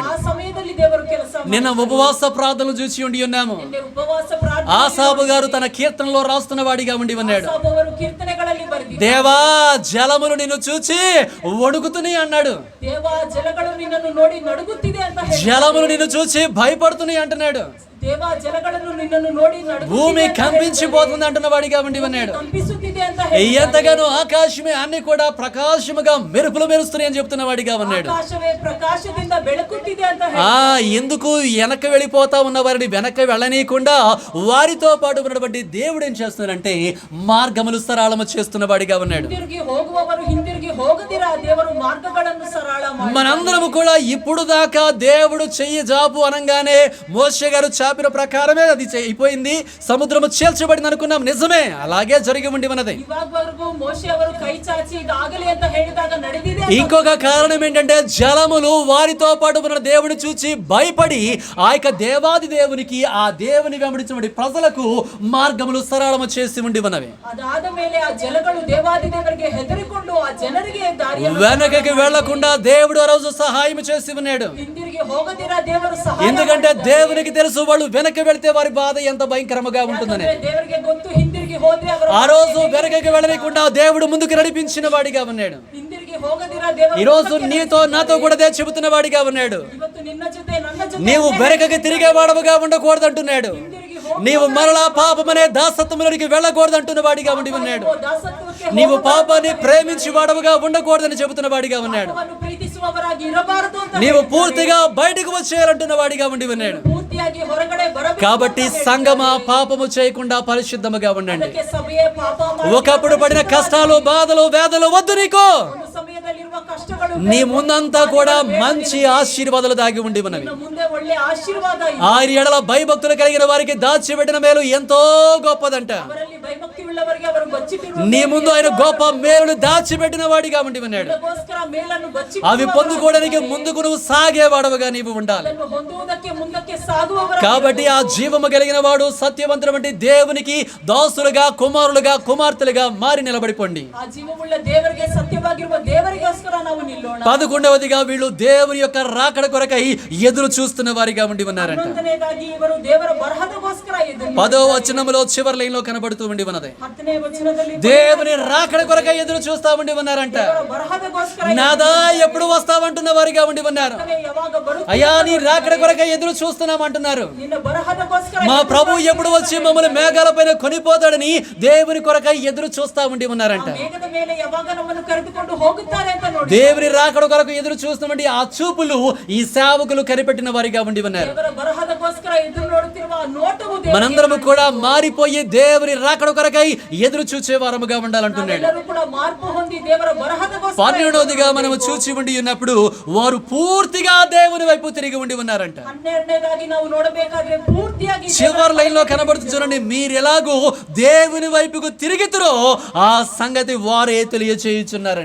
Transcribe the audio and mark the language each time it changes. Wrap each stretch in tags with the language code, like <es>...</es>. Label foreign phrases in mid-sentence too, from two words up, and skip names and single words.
<kn>ಆ ಸಮಯದಲ್ಲಿ ದೇವರು ಕೆಲಸ ಮಾಡಿದರು.</kn> <te>నిన్న ఉపవాస ప్రార్థనలు చూసి ఉండి ఉన్నాము.</te> <kn>ನಿನ್ನೆ ಉಪವಾಸ ಪ್ರಾರ್ಥನೆ</kn> <te>ఆసాబు గారు తన కీర్తనలో రాస్తున్న వాడిగా ఉండి ఉన్నాడు.</te> <kn>ಆಸಾಫ್ ಅವರು ಕೀರ್ತನೆಗಳಲ್ಲಿ ಬರೆದಿದ್ದಾರೆ.</kn> <te>దేవా జలములు నిన్ను చూచి వణుకుతున్నాయి అన్నాడు.</te> <kn>ದೇವಾ ಜಲಗಳು ನಿನ್ನನ್ನು ನೋಡಿ ನಡುಗುತ್ತಿದೆ ಅಂತ ಹೇಳಿ.</kn> <te>జలములు నిన్ను చూచి భయపడుతున్నాయి అంటున్నాడు.</te> <kn>ದೇವಾ ಜಲಗಳನ್ನು ನಿನ್ನನ್ನು ನೋಡಿ ನಡುಗುತ್ತಿದೆ.</kn> <te>భూమి కంపించిపోతుంది అంటున్న వాడిగా ఉండి ఉన్నాడు.</te> <kn>ಕಂಪಿಸುತ್ತಿದೆ ಅಂತ ಹೇಳಿ.</kn> <te>ఎంతగానో ఆకాశమే అన్ని కూడా ప్రకాశముగా మెరుపులు మెరుస్తున్నాయి అని చెప్తున్న వాడిగా ఉన్నాడు.</te> <kn>ಆಕಾಶವೇ ಪ್ರಕಾಶದಿಂದ ಬೆಳಕುತ್ತಿದೆ ಅಂತ ಹೇಳಿ.</kn> <te>ఎందుకు వెనక వెళ్ళిపోతా ఉన్న వారిని వెనక వెళ్ళనీయకుండా వారితో పాటు ఉన్నటువంటి దేవుడు ఏం చేస్తున్నాడంటే మార్గములు సరళము చేస్తున్న వాడిగా ఉన్నాడు.</te> <kn>ಹಿಂದಿರುಗಿ ಹೋಗುವವರು ಹಿಂದಿರುಗಿ ಹೋಗದಿರ ದೇವರು ಮಾರ್ಗಗಳನ್ನು ಸರಳ ಮಾಡಿ.</kn> <te>మనందరము కూడా ఇప్పుడు దాకా దేవుడు చెయ్యి జాపు అనగానే మోషే గారు చాపిన ప్రకారమే అది అయిపోయింది, సముద్రము చేల్చబడింది అనుకున్నాం. నిజమే, అలాగే జరిగి ఉండి ఉన్నది.</te> <kn>ಇವಾಗವರೆಗೂ ಮೋಶೆ ಅವರು ಕೈ ಚಾಚಿ ಇದಾಗಲಿ ಅಂತ ಹೇಳಿದಾಗ ನಡೆದಿದೆ.</kn> <te>ఇంకొక కారణం ఏంటంటే జలములు వారితో పాటు ఉన్న దేవుని చూచి భయపడి ఆ యొక్క దేవాది దేవునికి, ఆ దేవుని వెంబడించిన ప్రజలకు మార్గములు సరళము చేసి ఉండి ఉన్నవి.</te> <kn>ಅದಾದ ಮೇಲೆ ಆ ಜಲಗಳು ದೇವಾದಿ ದೇವರಿಗೆ ಹೆದರಿಕೊಂಡು ಆ ಜನರಿಗೆ ದಾರಿಯನ್ನು</kn> <te>వెనకకి వెళ్లకుండా దేవుడు ఆ రోజు సహాయం చేసి ఉన్నాడు.</te> <kn>ಹಿಂದಿರುಗಿ ಹೋಗದಿರ ದೇವರು ಸಹಾಯ</kn> <te>ఎందుకంటే దేవునికి తెలుసు వాళ్ళు వెనక్కి వెళ్తే వారి బాధ ఎంత భయంకరముగా ఉంటుందని.</te> <kn>ಮಾಡಿದ್ದಾರೆ. ದೇವರಿಗೆ ಗೊತ್ತು ಹಿಂದಿರುಗಿ ಹೋದ್ರೆ ಅವರ</kn> <te>ఆ రోజు వెనకకి వెళ్ళకుండా దేవుడు ముందుకు నడిపించిన వాడిగా ఉన్నాడు.</te> <kn>ಹಿಂದಿರುಗಿ ಹೋಗದಿರ ದೇವರು</kn> <te>ఈ రోజు నీతో నాతో కూడా అదే చెబుతున్న వాడిగా ఉన్నాడు.</te> <kn>ಇವತ್ತು ನಿನ್ನ ಜೊತೆ ನನ್ನ ಜೊತೆ</kn> <te>నీవు వెనకకి తిరిగే వాడవుగా ఉండకూడదు అంటున్నాడు. నీవు మరలా పాపమనే దాసత్వంలోనికి వెళ్ళకూడదు అంటున్న వాడిగా ఉండి ఉన్నాడు.</te> <kn>ದಾಸತ್ವಕ್ಕೆ</kn> <te>నీవు పాపాన్ని ప్రేమించి వాడవుగా ఉండకూడదని చెబుతున్న వాడిగా ఉన్నాడు.</te> <kn>ಪಾಪವನ್ನು ಪ್ರೀತಿಸುವವರಾಗಿ ಇರಬಾರದು ಅಂತ</kn> <te>నీవు పూర్తిగా బయటకు వచ్చేయాలంటున్న వాడిగా ఉండి ఉన్నాడు.</te> <kn>ಪೂರ್ತಿಯಾಗಿ ಹೊರಗಡೆ ಬರಬೇಕು.</kn> <te>కాబట్టి సంగమా పాపము చేయకుండా పరిశుద్ధముగా ఉండండి.</te> <kn>ಅದಕ್ಕೆ ಸಭೆಯೇ ಪಾಪ ಮಾಡಿ</kn> <te>ఒకప్పుడు పడిన కష్టాలు, బాధలు, వేదలు వద్దు నీకు.</te> <kn>ಒಂದು ಸಮಯದಲ್ಲಿರುವ ಕಷ್ಟಗಳು</kn> <te>నీ ముందంతా కూడా మంచి ఆశీర్వాదాలు దాగి ఉండి ఉన్నవి.</te> <kn>ಇನ್ನು ಮುಂದೆ ಒಳ್ಳೆ ಆಶೀರ್ವಾದ ಇದೆ.</kn> <te>ఆయన ఎడల భయభక్తులు కలిగిన వారికి దాచిపెట్టిన మేలు ఎంతో గొప్పదంట.</te> <kn>ಅವರಲ್ಲಿ ಭಯಭಕ್ತಿ ಉಳ್ಳವರಿಗೆ ಅವರು ಬಚ್ಚಿಟ್ಟಿರುವ</kn> <te>నీ ముందు ఆయన గొప్ప మేలు దాచిపెట్టిన వాడిగా ఉండి ఉన్నాడు.</te> <kn>ಅದಕ್ಕೋಸ್ಕರ ಮೇಲನ್ನು ಬಚ್ಚಿ</kn> <te>అవి పొందుకోవడానికి ముందుకు నువ్వు సాగేవాడవుగా నీవు ఉండాలి.</te> <kn>ಅದನ್ನು ಹೊಂದುವುದಕ್ಕೆ ಮುಂದಕ್ಕೆ ಸಾಗುವವರ</kn> <te>కాబట్టి ఆ జీవము కలిగిన వాడు సత్యవంతుడు వంటి దేవునికి దాసులుగా, కుమారులుగా, కుమార్తెలుగా మారి నిలబడిపోండి.</te> <kn>ಆ ಜೀವವುಳ್ಳ ದೇವರಿಗೆ ಸತ್ಯವಾಗಿರುವ ದೇವರಿಗೋಸ್ಕರ ನಾವು ನಿಲ್ಲೋಣ.</kn> <te>11వదిగా వీళ్ళు దేవుని యొక్క రాకడ కొరకై ఎదురు చూస్తున్న వారిగా ఉండి ఉన్నారంట.</te> <kn>11ನೇದಾಗಿ ಇವರು ದೇವರ ಬರಹದಗೋಸ್ಕರ ಎದುರು</kn> <te>10వ వచనములో చివరి లైన్లో కనబడుతూ ఉండి ఉన్నది.</te> <kn>10ನೇ ವಚನದಲ್ಲಿ</kn> <te>దేవుని రాకడ కొరకై ఎదురు చూస్తా ఉండి ఉన్నారంట.</te> <kn>ದೇವರ ಬರಹದಗೋಸ್ಕರ</kn> <te>నాదా ఎప్పుడు వస్తావంటున్న వారిగా ఉండి ఉన్నారు.</te> <kn>ಯಾವಾಗ ಬರುತ್ತೀಯ</kn> <te>అయ్యా నీ రాకడ కొరకై ఎదురు చూస్తున్నాం అంటున్నారు.</te> <kn>ನಿನ್ನ ಬರಹದಗೋಸ್ಕರ</kn> <te>మా ప్రభు ఎప్పుడు వచ్చి మమ్మల్ని మేఘాల పైన కొనిపోతాడని దేవుని కొరకై ఎదురు చూస్తా ఉండి ఉన్నారంట.</te> <kn>ಮೇಘದ ಮೇಲೆ ಯಾವಾಗ ನಮ್ಮನ್ನು ಕರೆದುಕೊಂಡು ಹೋಗುತ್ತಾರೆ ಅಂತ ನೋಡಿ</kn> <te>దేవుని రాకడ కొరకు ఎదురు చూస్తామండి. ఆ చూపులు ఈ సేవకులు కనిపెట్టిన వారిగా ఉండి ఉన్నారు.</te> <kn>ದೇವರ ಬರಹದಗೋಸ್ಕರ ನಮಗೋಸ್ಕರ ಎದುರು ನೋಡುತ್ತಿರುವ ಆ ನೋಟವು ದೇವರಿಗೆ</kn> <te>మనందరము కూడా మారిపోయి దేవుని రాకడ కొరకై ఎదురు చూచే వారముగా ఉండాలంటున్నాడు.</te> <kn>ನಾವೆಲ್ಲರೂ ಕೂಡ ಮಾರ್ಪು ಹೊಂದಿ ದೇವರ ಬರಹದಗೋಸ್ಕರ</kn> <te>12వదిగా మనము చూచి ఉండి ఉన్నప్పుడు వారు పూర్తిగా దేవుని వైపు తిరిగి ఉండి ఉన్నారంట.</te> <kn>12ನೇದಾಗಿ ನಾವು ನೋಡಬೇಕಾದ್ರೆ ಪೂರ್ತಿಯಾಗಿ</kn> <te>చివరి లైన్ లో కనబడుతుంది చూడండి, మీరు ఎలాగూ దేవుని వైపుకు తిరిగితురో ఆ సంగతి వారే తెలియచేయుచున్నారండి.</te>